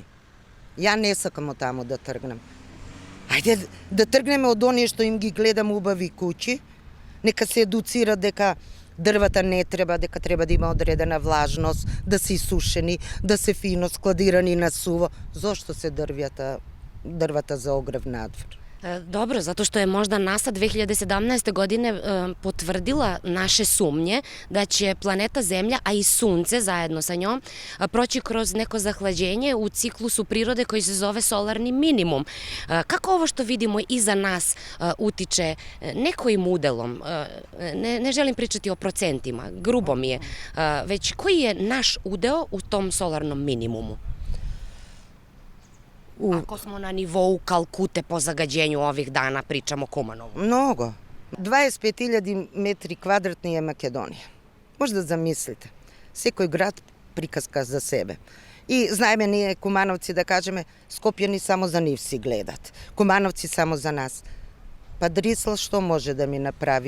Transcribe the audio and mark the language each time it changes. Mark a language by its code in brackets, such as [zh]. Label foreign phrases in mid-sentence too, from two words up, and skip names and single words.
[mk] Ја не сакам од таму да тргнем. Ајде да тргнеме од оние што им ги гледам убави куќи, нека се едуцира дека дрвата не треба, дека треба да има одредена влажност, да се исушени, да се фино складирани на суво. Зошто се дрвата за огрев надвор? [sr] Dobro, zato što je možda NASA 2017. godine potvrdila naše sumnje da će planeta Zemlja, a i Sunce zajedno sa njom, proći kroz neko zahlađenje u ciklusu prirode koji se zove solarni minimum. Kako ovo što vidimo iza nas utiče ne kojim udelom, ne želim pričati o procentima, grubo mi je, već koji je naš udeo u tom solarnom minimumu? Ako smo na nivou Kalkute po zagađenju ovih dana, pričamo o Kumanovu. Mnogo. [mk] 25.000 метри квадратни е Македонија. Може да замислите. Секој град приказка за себе. И знаеме ние Кумановци да кажеме, Скопјани само за нив си гледат. Кумановци само за нас. Па Дрисел што може да ми направи?